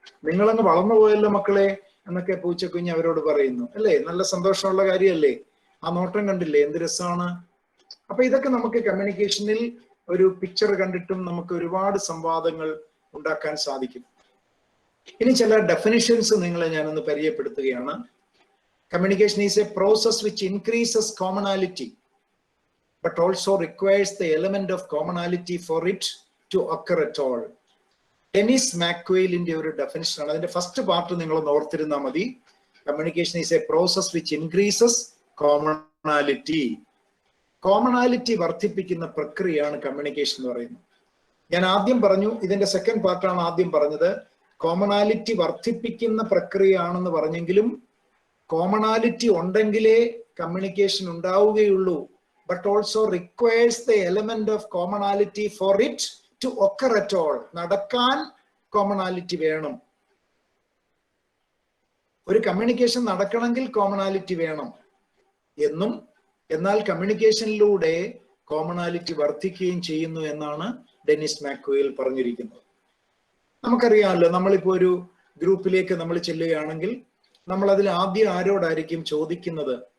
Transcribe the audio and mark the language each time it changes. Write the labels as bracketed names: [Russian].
[Malayalam] നിങ്ങളങ്ങ് വളർന്നു പോയല്ലോ മക്കളെ എന്നൊക്കെ പൂച്ചക്കുഞ്ഞ് അവരോട് പറയുന്നു അല്ലേ. നല്ല സന്തോഷമുള്ള കാര്യമല്ലേ, ആ നോട്ടം കണ്ടില്ലേ, എന്ത് രസമാണ്. അപ്പൊ ഇതൊക്കെ നമുക്ക് കമ്മ്യൂണിക്കേഷനിൽ ഒരു പിക്ചർ കണ്ടിട്ടും നമുക്ക് ഒരുപാട് സംവാദങ്ങൾ ഉണ്ടാക്കാൻ സാധിക്കും. ഇനി ചില ഡെഫിനിഷൻസ് നിങ്ങളെ ഞാനൊന്ന് പരിചയപ്പെടുത്തുകയാണ്. [English] Communication is a process which increases commonality but also requires the element of commonality for it to occur at all. [Malayalam] Dennis മാക്വെയിലിന്റെ ഒരു ഡെഫിനിഷൻ ആണ്. അതിന്റെ ഫസ്റ്റ് പാർട്ട് നിങ്ങൾ ഓർത്തിരുന്നാൽ മതി. [English] Communication is a process which increases commonality. [Malayalam] Commonality വർദ്ധിപ്പിക്കുന്ന പ്രക്രിയയാണ് communication എന്ന് പറയുന്നത്. ഞാൻ ആദ്യം പറഞ്ഞു, ഇതിന്റെ സെക്കൻഡ് പാർട്ടാണ് ആദ്യം പറഞ്ഞത്. കോമണാലിറ്റി വർദ്ധിപ്പിക്കുന്ന പ്രക്രിയയാണെന്ന് പറഞ്ഞെങ്കിലും കോമണാലിറ്റി ഉണ്ടെങ്കിലേ കമ്മ്യൂണിക്കേഷൻ ഉണ്ടാവുകയുള്ളൂ. [English] But also requires the element of commonality for it to occur at all. [Malayalam] നടക്കാൻ കോമണാലിറ്റി വേണം. ഒരു കമ്മ്യൂണിക്കേഷൻ നടക്കണമെങ്കിൽ കോമണാലിറ്റി വേണം എന്നും, എന്നാൽ കമ്മ്യൂണിക്കേഷനിലൂടെ കോമണാലിറ്റി വർദ്ധിക്കുകയും ചെയ്യുന്നു എന്നാണ് ഡെന്നിസ് മാക്വെയിൽ പറഞ്ഞിരിക്കുന്നത്. നമുക്കറിയാമല്ലോ, നമ്മളിപ്പോ ഒരു ഗ്രൂപ്പിലേക്ക് നമ്മൾ ചെല്ലുകയാണെങ്കിൽ നമ്മൾ അതിൽ ആദ്യം ആരോടായിരിക്കും ചോദിക്കുന്നത്?